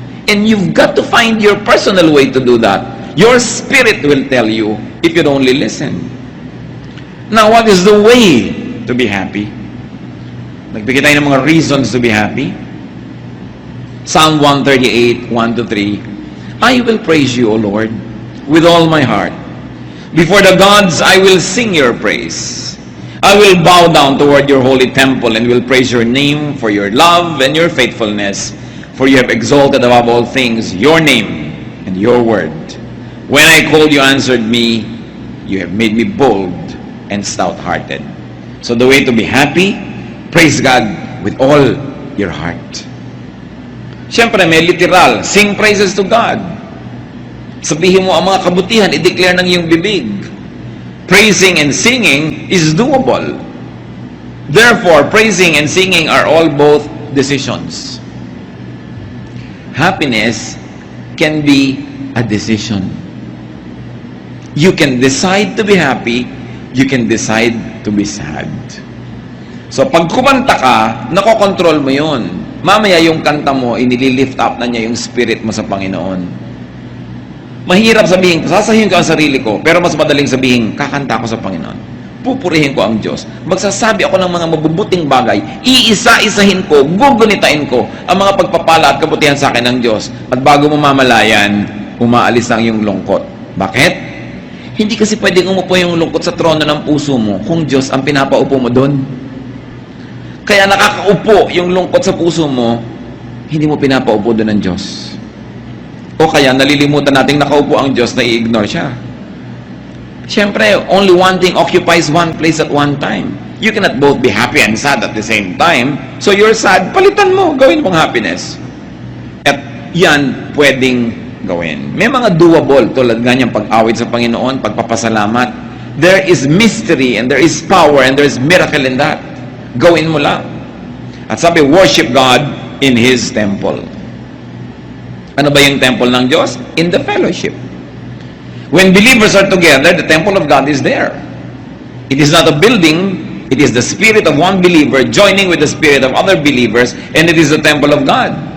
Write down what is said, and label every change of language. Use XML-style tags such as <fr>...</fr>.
<en>And you've got to find your personal way to do that. Your spirit will tell you if you'd only listen. Now, what is the way to be happy?</en> <tl>Nagbigay tayo ng mga</tl> <en>reasons to be happy. Psalm 138, 1-3. I will praise you, O Lord, with all my heart. Before the gods, I will sing your praise. I will bow down toward your holy temple and will praise your name for your love and your faithfulness, for you have exalted above all things your name and your word. When I called, you answered me. You have made me bold and stout-hearted. So the way to be happy, praise God with all your heart.</en> <tl>Siyempre, may</tl> <en>literal, sing praises to God.</en> <tl>Sabihin mo ang mga kabutihan, i-declare ng iyong bibig.</tl> <en>Praising and singing is doable. Therefore, praising and singing are all both decisions. Happiness can be a decision. You can decide to be happy, you can decide to be sad.</en> <tl>So, pag kumanta ka, nakokontrol mo yun. Mamaya yung kanta mo, inililift up na niya yung spirit mo sa Panginoon. Mahirap sabihin, sasabihin ko ang sarili ko, pero mas madaling sabihin, kakanta ko sa Panginoon. Pupurihin ko ang Diyos. Magsasabi ako ng mga mabubuting bagay, iisa-isahin ko, gugunitain ko ang mga pagpapala at kabutihan sa akin ng Diyos. At bago mo mamalayan, umaalis ang iyong lungkot. Bakit? Hindi kasi pwedeng umupo yung lungkot sa trono ng puso mo kung Diyos ang pinapaupo mo doon. Kaya nakakaupo yung lungkot sa puso mo, hindi mo pinapaupo doon ng Diyos. O kaya nalilimutan nating nakaupo ang Diyos na i-ignore siya. Siyempre,</tl> <en>only one thing occupies one place at one time. You cannot both be happy and sad at the same time. So you're sad,</en> <tl>palitan mo, gawin mong</tl> <en>happiness.</en> <tl>At yan pwedeng gawin. May mga doable tulad ganyang pag-awit sa Panginoon, pagpapasalamat.</tl> <en>There is mystery and there is power and there is miracle in that.</en> <tl>Gawin mo lang. At sabi,</tl> <en>worship God in His temple.</en> <tl>Ano ba yung temple ng Diyos?</tl> <en>In the fellowship. When believers are together, the temple of God is there. It is not a building, it is the spirit of one believer joining with the spirit of other believers, and it is the temple of God.</en>